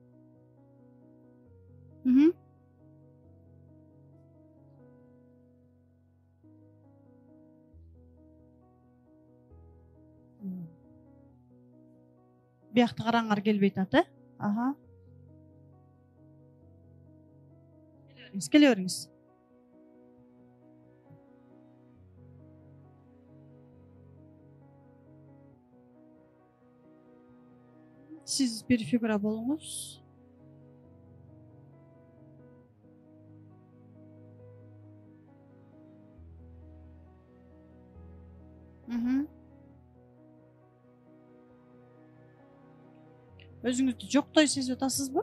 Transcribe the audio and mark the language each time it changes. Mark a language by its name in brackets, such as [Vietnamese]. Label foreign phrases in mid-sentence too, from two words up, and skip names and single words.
[Kyrgyz] Биякты караңар келбей атат, Келе бериңиз. Сиз бир фигура болуңуз. Өзүңүздү жоктой сезип атасызбы?